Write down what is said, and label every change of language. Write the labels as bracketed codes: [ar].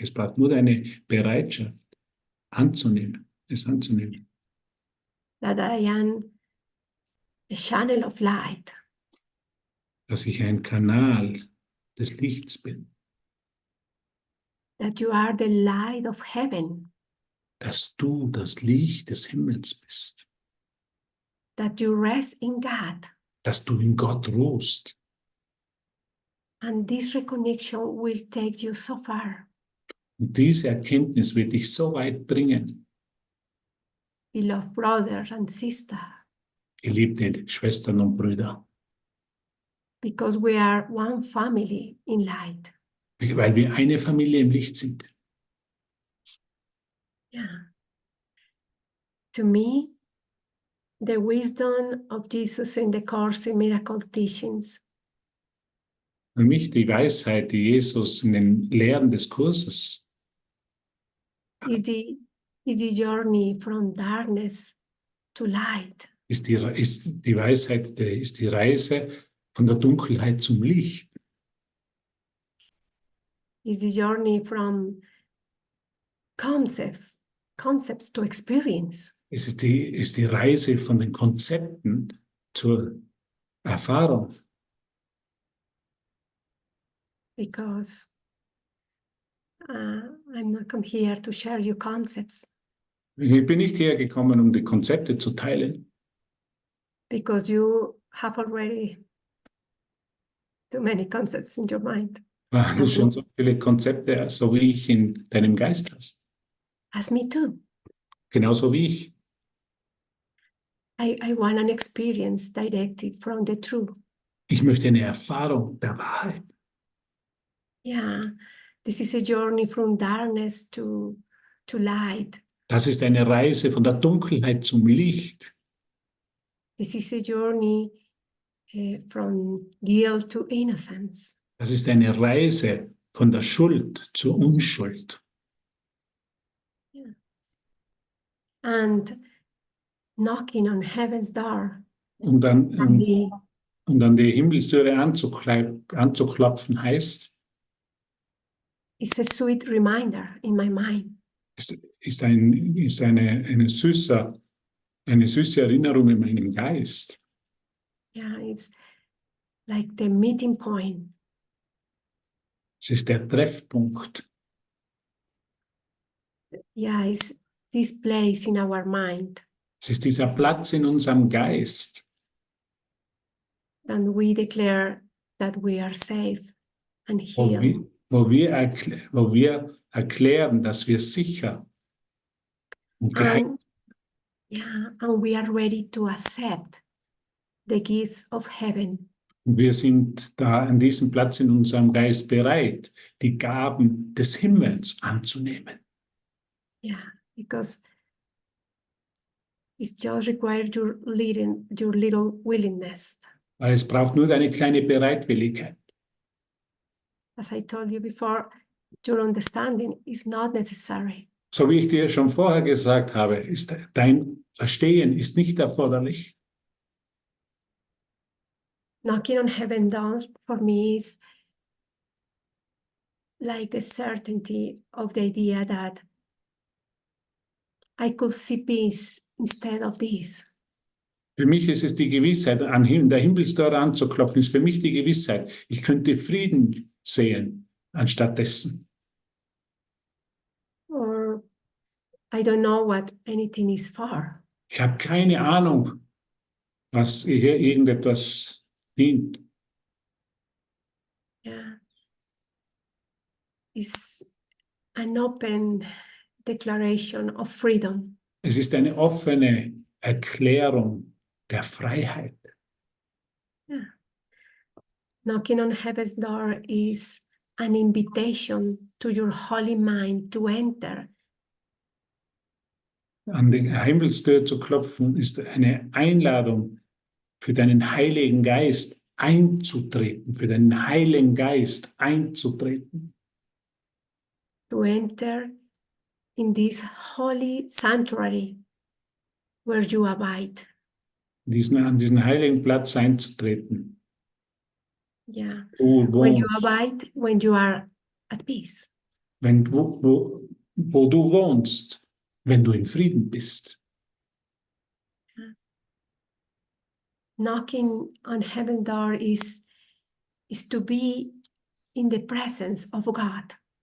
[de] Es braucht nur deine Bereitschaft es anzunehmen. [en] That I am a channel of light. [de] Dass ich ein Kanal des Lichts bin. [en] That you are the light of heaven. [de] Dass du das Licht des Himmels bist. [en] That you rest in God. [de] Dass du in Gott ruhst. [en] And this recognition will take you so far. [de] Und diese Erkenntnis wird dich so weit bringen. [en] Beloved brothers and sisters. [de] Geliebte Schwestern und Brüder. [en] Because we are one family in light. [de] Weil wir eine Familie im Licht sind. [en] Yeah. To me, the wisdom of Jesus in the Course in Miracle Teachings [de] Für mich die Weisheit, die Jesus in den Lehren des Kurses [en] is the journey from darkness to light. [de] ist die Weisheit, ist die Reise von der Dunkelheit zum Licht. [en] Is the journey from concepts to experience. [de] Es ist die Reise von den Konzepten zur Erfahrung. [en] Because I'm not come here to share you concepts. [de] Ich bin nicht hergekommen, um die Konzepte zu teilen, [en] Because you have already too many concepts in your mind. [de] weil du [en] As [de] schon [en] me, [de] so viele Konzepte, so wie ich, in deinem Geist hast. [en] as me too. [de] Genauso wie ich. [en] I want an experience directed from the truth. [de] Ich möchte eine Erfahrung der Wahrheit. [en] Yeah, this is a journey from darkness to light. [de] Das ist eine Reise von der Dunkelheit zum Licht. [en] This is a journey from guilt to innocence. [de] Das ist eine Reise von der Schuld zur Unschuld. [en] Yeah. And knocking on heaven's door. [de] Und dann, [en] And the, [de] und an die Himmelstüre anzuklopfen heißt, [en] it's a sweet reminder in my mind. [de] ist eine süße Erinnerung in meinem Geist. [en] Yeah, it's like the meeting point. [de] Es ist der Treffpunkt. [en] Yeah, it's this place in our mind. [de] Es ist dieser Platz in unserem Geist, [en] And we declare that we are safe and [de] wo [en] healed. [de] wir erklären, dass wir sicher und geheilt [en] And we are ready to accept the gifts of heaven. [de] sind. Wir sind da an diesem Platz in unserem Geist bereit, die Gaben des Himmels anzunehmen. [en] Yeah, because it's just required your little willingness. [de] Weil es braucht nur eine kleine Bereitwilligkeit. [en] As I told you before, your understanding is not necessary. [de] So wie ich dir schon vorher gesagt habe, ist dein Verstehen ist nicht erforderlich. [en] Knocking on heaven door for me is like the certainty of the idea that I could see peace instead of this. [de] Für mich ist es die Gewissheit, an der Himmelstore anzuklopfen, ist für mich die Gewissheit, ich könnte Frieden sehen anstatt dessen. [en] Or I don't know what anything is for. [de] Ich habe keine Ahnung, was hier irgendetwas dient. [en] Yeah. It's an open declaration of freedom. [de] Es ist eine offene Erklärung der Freiheit. [en] Yeah. Knocking on heaven's door is an invitation to your holy mind to enter. [de] An die Himmelstür zu klopfen, ist eine Einladung für deinen Heiligen Geist einzutreten, für deinen Heiligen Geist einzutreten. [en] To enter in this holy sanctuary where you abide. [de] An diesen heiligen Platz einzutreten. [en] Yeah. [de] Du [en] When you [de] wohnst, [en] abide, when you are at peace. [de] wo du wohnst, wenn du in Frieden bist. [en] Knocking on heaven's door is to be in the presence of God.